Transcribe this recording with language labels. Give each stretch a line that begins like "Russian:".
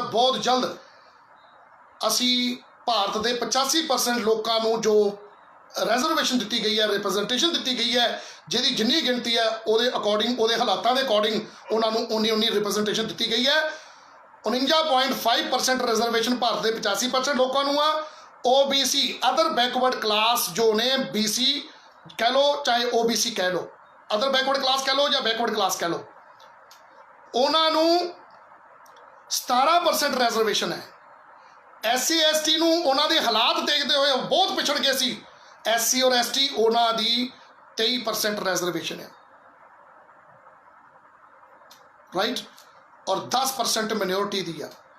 Punjabi: ਬਹੁਤ ਜਲਦ ਅਸੀਂ ਭਾਰਤ ਦੇ 85% ਲੋਕਾਂ ਨੂੰ ਜੋ ਰਿਜ਼ਰਵੇਸ਼ਨ ਦਿੱਤੀ ਗਈ ਹੈ, ਰਿਪਰੈਜ਼ੈਂਟੇਸ਼ਨ ਦਿੱਤੀ ਗਈ ਹੈ, ਜਿਹਦੀ ਜਿੰਨੀ ਗਿਣਤੀ ਹੈ ਉਹਦੇ ਅਕੋਰਡਿੰਗ, ਉਹਦੇ ਹਾਲਾਤਾਂ ਦੇ ਅਕੋਰਡਿੰਗ ਉਹਨਾਂ ਨੂੰ ਉਨੀ ਰਿਪਰੈਜ਼ੈਂਟੇਸ਼ਨ ਦਿੱਤੀ ਗਈ ਹੈ। 49.5% ਰਿਜ਼ਰਵੇਸ਼ਨ ਭਾਰਤ ਦੇ 85% ਲੋਕਾਂ ਨੂੰ ਆ
Hindi: OBC अदर बैकवर्ड क्लास जो ने BC कह लो चाहे OBC कह लो, अदर बैकवर्ड क्लास कह लो या बैकवर्ड क्लास कह लो, उन्होंने 17% रिजर्वेशन है।
Punjabi: SC ST ਨੂੰ ਉਹਨਾਂ ਦੇ ਹਾਲਾਤ ਦੇਖਦੇ ਹੋਏ ਬਹੁਤ ਪਿਛੜ ਗਏ ਸੀ। SC और ST ਉਹਨਾਂ ਦੀ 23% ਰਿਜ਼ਰਵੇਸ਼ਨ ਹੈ, ਰਾਈਟ, ਔਰ 10% ਮਿਨੋਰਿਟੀ ਦੀ ਆ।